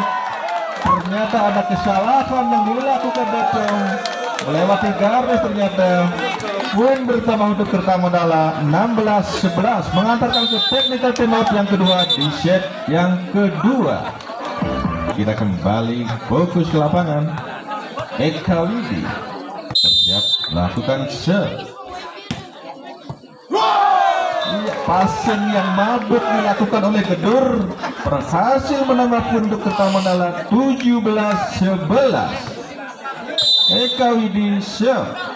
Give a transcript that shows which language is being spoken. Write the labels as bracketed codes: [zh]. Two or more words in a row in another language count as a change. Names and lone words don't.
[id] Ternyata ada kesalahan yang dilakukan Decong. Melewati garis ternyata. Poin bertambah untuk Kerta Mandala 16-11, mengantarkan ke [en] technical timeout [id] yang kedua di set yang kedua. Kita kembali fokus ke lapangan. Eka Widi bersiap melakukan serve. Iya, passing yang mabuk dilakukan oleh Gedur, berhasil menambah poin untuk Kerta Mandala 17-11. Eka Widi serve.